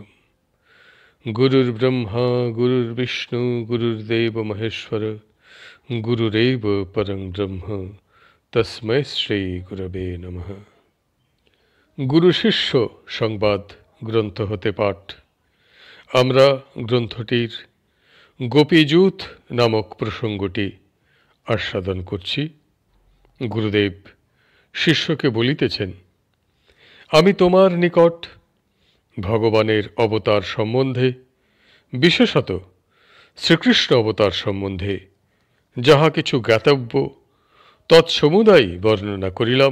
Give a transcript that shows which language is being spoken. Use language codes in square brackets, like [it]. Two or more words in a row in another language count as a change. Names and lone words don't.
[sa] गुरुर्ब्रह्मा गुरुर्विष्णु गुरुर्देव महेश्वर गुरुरेव परं ब्रह्म तस्मै श्री गुरवे नमः। [bn] গুরু শিষ্য সংবাদ গ্রন্থ হতে পাঠ। আমরা গ্রন্থটির গোপীযুথ নামক প্রসঙ্গটি আস্বাদন করছি। গুরুদেব শিষ্যকে বলিতেছেন, আমি তোমার নিকট ভগবানের অবতার সম্বন্ধে, বিশেষত শ্রীকৃষ্ণ অবতার সম্বন্ধে যাহা কিছু জ্ঞাতব্য তৎসমুদায় বর্ণনা করিলাম।